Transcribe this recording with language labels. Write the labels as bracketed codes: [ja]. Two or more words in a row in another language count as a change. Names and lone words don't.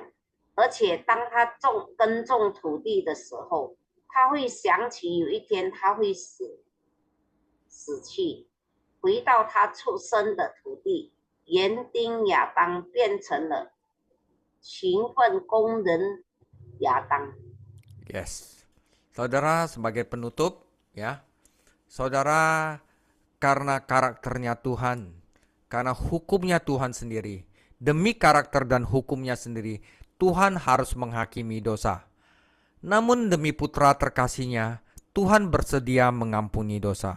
[zh] 而且当他耕种土地的时候，他会想起有一天他会死去，回到他出生的土地。园丁亚当变成了勤奋工人亚当。 [id] Yes. Saudara, sebagai penutup ya. Saudara, karena karakternya Tuhan, karena hukumnya Tuhan sendiri, demi karakter dan hukumnya sendiri, Tuhan harus menghakimi dosa. Namun demi putra terkasihnya, Tuhan bersedia mengampuni dosa.